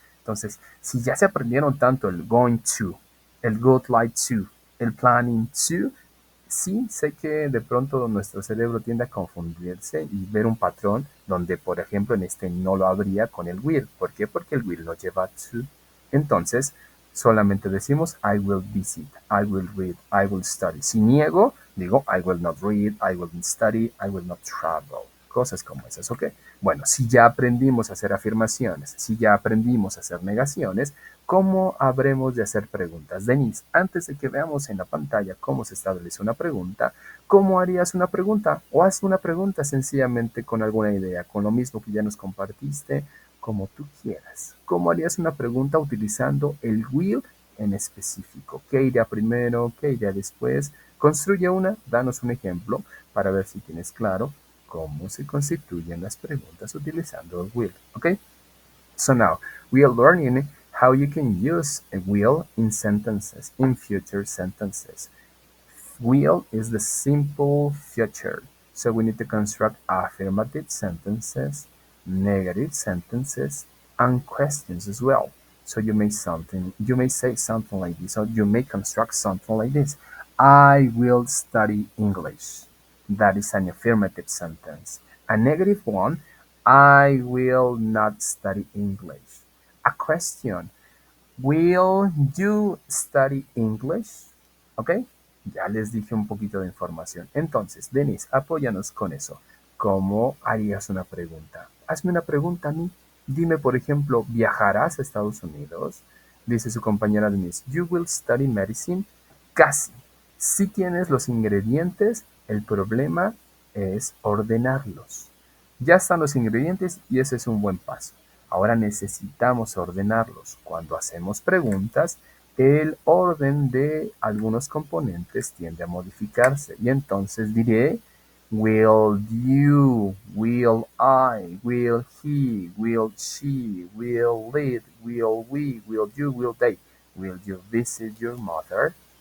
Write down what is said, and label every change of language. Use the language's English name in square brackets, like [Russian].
[Spanish] Entonces, si ya se aprendieron tanto el going to, el would like to, el planning to, sí sé que de pronto nuestro cerebro tiende a confundirse y ver un patrón donde, por ejemplo, en este no lo habría con el will. ¿Por qué? Porque el will no lleva to. Entonces, solamente decimos [English] I will visit, I will read, I will study. [Spanish] Si niego, digo [English] I will not read, I will not study, I will not travel. [Spanish] Cosas como esas, ¿ok? Bueno, si ya aprendimos a hacer afirmaciones, si ya aprendimos a hacer negaciones, ¿cómo habremos de hacer preguntas? Denise, antes de que veamos en la pantalla cómo se establece una pregunta, ¿cómo harías una pregunta? O haz una pregunta sencillamente con alguna idea, con lo mismo que ya nos compartiste, como tú quieras. ¿Cómo harías una pregunta utilizando el will en específico? ¿Qué iría primero? ¿Qué iría después? Construye una, danos un ejemplo para ver si tienes claro cómo se constituyen las preguntas utilizando el will. ¿Ok? [English] So now we are learning how you can use a will in sentences, in future sentences. Will is the simple future. So we need to construct affirmative sentences, negative sentences, and questions as well. So you may say something like this, or you may construct something like this. I will study English. That is an affirmative sentence. A negative one, I will not study English. A question, will you study English? [Spanish] ¿Ok? Ya les dije un poquito de información. Entonces, Denise, apóyanos con eso. ¿Cómo harías una pregunta? Hazme una pregunta a mí. Dime, por ejemplo, ¿viajarás a Estados Unidos? Dice su compañera Denise, [English] you will study medicine. [Spanish] Casi. Si tienes los ingredientes, el problema es ordenarlos. Ya están los ingredientes y ese es un buen paso. Ahora necesitamos ordenarlos. Cuando hacemos preguntas, el orden de algunos componentes tiende a modificarse. Y entonces diré, [English] will you, will I, will he, will she, will it, will we, will you, will they. Will you visit your mother?